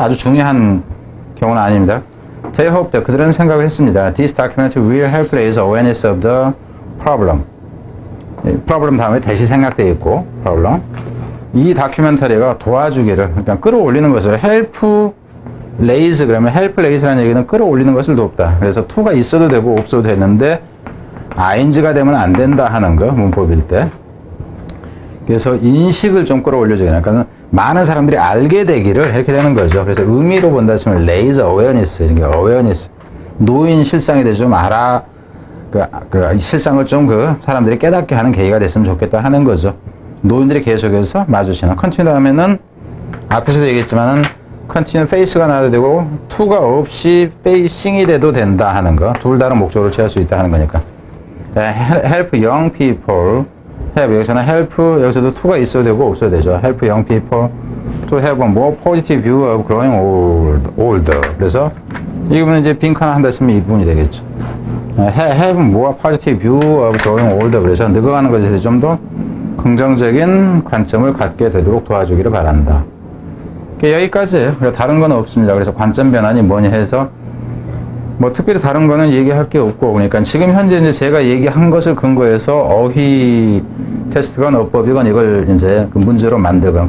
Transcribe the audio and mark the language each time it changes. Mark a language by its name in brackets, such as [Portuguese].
[Korean] 아주 중요한 경우는 아닙니다. [English] They hope that [Korean] 그들은 생각을 했습니다. [English] This document will help raise awareness of the problem. [Korean] problem 다음에 대시 생략되어 있고 problem. 이 다큐멘터리가 도와주기를, 그러니까 끌어올리는 것을 help raise, 그러면 help raise라는 얘기는 끌어올리는 것을 돕다. 그래서 to가 있어도 되고 없어도 되는데 ing가 되면 안 된다 하는 거, 문법일 때. 그래서 인식을 좀 끌어올려줘요. 그러니까 많은 사람들이 알게 되기를 이렇게 되는 거죠. 그래서 의미로 본다 치면 raise awareness, awareness. 노인 실상에 대해서 좀 그 실상을 좀 사람들이 깨닫게 하는 계기가 됐으면 좋겠다 하는 거죠. 노인들이 계속해서 마주치는. continue 하면은 앞에서도 얘기했지만은 continue face가 나와도 되고 to가 없이 facing이 돼도 된다 하는 거. 둘 다른 목적으로 취할 수 있다 하는 거니까. [English] help young people. [Korean] 여기서는 help, 여기서도 to가 있어도 되고 없어도 되죠. [English] help young people to have a more positive view of growing older. [Korean] 그래서 이 부분은 이제 빈칸 한다 치면 이 부분이 되겠죠. [English] have more positive view of growing older. [Korean] 그래서 늙어가는 것에 대해서 좀 더 긍정적인 관점을 갖게 되도록 도와주기를 바란다. 여기까지예요. 다른 건 없습니다. 그래서 관점 변환이 뭐냐 해서 특별히 다른 거는 얘기할 게 없고, 그러니까 지금 현재 이제 제가 얘기한 것을 근거해서 어휘 테스트건 어법이건 이걸 이제 문제로 만들건.